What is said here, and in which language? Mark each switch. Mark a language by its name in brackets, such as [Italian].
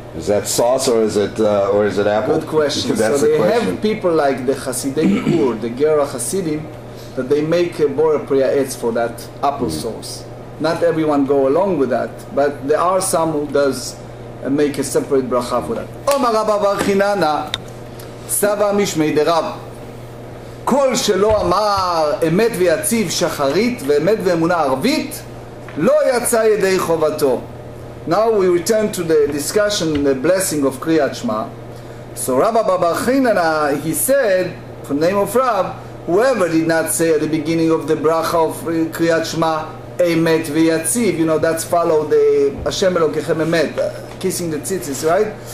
[English] Is that sauce or is it apple? Good question. That's so they question. have people like the Hasidei Kur, the Gemarah Hasidim, that they make a bora priya etz for that apple sauce. Not everyone go along with that, but there are some who does make a separate bracha for that. [Hebrew] Omar Rabba בר חיננה, סבא משמי דרב. כל שלא אמר אמת ויציב שחרית ואמת ואמונה ערבית, לא יצא ידי חובתו. [English] Now we return to the discussion and the blessing of Kriyat Shema. So Rabbi בר חיננה, he said, from the name of Rab, whoever did not say at the beginning of the bracha of Kriyat Shema, Emet v'yatziv, you know, that's followed the Hashem Elokechem Emet, kissing the tzitzis, right?